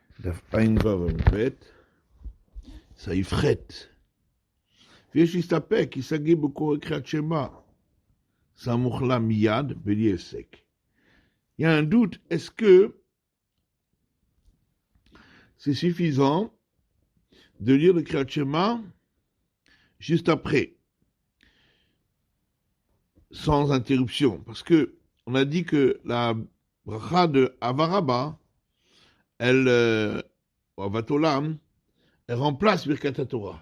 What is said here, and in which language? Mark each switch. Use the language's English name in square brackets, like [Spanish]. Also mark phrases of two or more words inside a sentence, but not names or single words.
[Hebrew] דף עין וב' סעיף ח' ויש להסתפק כי סגי בקורא קריאת שמע סמוך לה מיד בלי הפסק. [French] Il y a un doute, est-ce que c'est suffisant de lire le [Hebrew] קריאת שמע [French] juste après, sans interruption? Parce que on a dit que la bracha de Avaraba, elle, Avatolam, elle remplace [Hebrew] ברכת התורה.